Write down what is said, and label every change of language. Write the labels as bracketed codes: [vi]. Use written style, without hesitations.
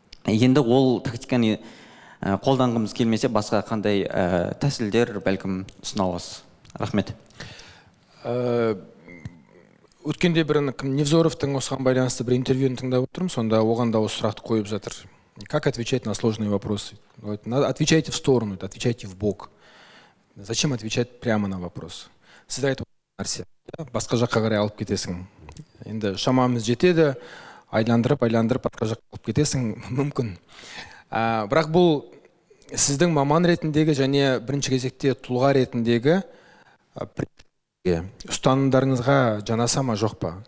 [kk] Енді ол тактиканы қолданғымыз келмесе, басқа қандай тәсілдер бәлкім ұсына аласыз? Рахмет. Өткенде бір Невзоровтың осыған байланысты бір интервьюін тыңдап отырмын, сонда оған да осы сұрақты қойып жатыр. [ru] Как отвечать на сложные вопросы? Отвечайте в сторону, отвечайте в бок. Зачем отвечать прямо на вопрос? [kk] Сіз айтып нәрсе, басқа жаққа қарай алып кетесің. Енді шамамыз жетеді, айландырып, басқа жаққа алып кетесің, мүмкін. Бірақ бұл сіздің маман ретіндегі және бірінші кезекте тұлға ретіндегі ұстанымдарыңызға жанаса ма, жоқ па?